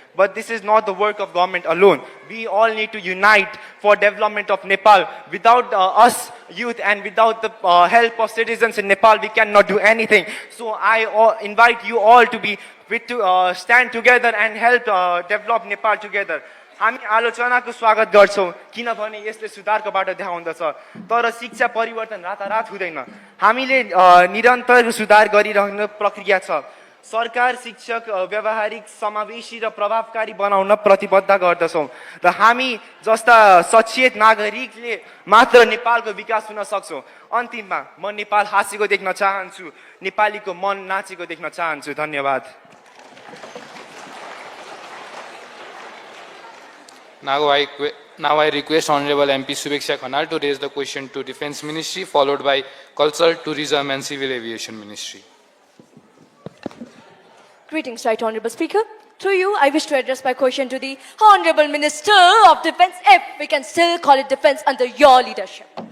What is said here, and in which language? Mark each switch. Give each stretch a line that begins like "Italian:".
English: But this is not the work of government alone. We all need to unite for development of Nepal. Without us youth and without the help of citizens in Nepal, we cannot do anything. So I invite you all to stand together and help develop Nepal together.
Nepali: हामी आलोचनाको स्वागत गर्छौँ किनभने यसले सुधारको बाटो देखाउँदछ. तर शिक्षा परिवर्तन रातारात हुँदैन. हामीले निरन्तर सुधार गरिरहने प्रक्रिया छ. सरकार शिक्षक व्यावहारिक समावेशी र प्रभावकारी बनाउन प्रतिबद्ध गर्दछौँ र हामी जस्ता सचेत नागरिकले मात्र नेपालको विकास हुन सक्छौँ। अन्तिममा म नेपाल हाँसेको देख्न चाहन्छु, नेपालीको मन नाचेको देख्न चाहन्छु। धन्यवाद।
English: Now I request Honorable MP Subeksha Khanal to raise the question to Defence Ministry, followed by Culture, Tourism and Civil Aviation Ministry. Greetings, Right Honorable Speaker. Through you, I wish to address my question to the Honorable Minister of Defence, if we can still call it defence under your leadership.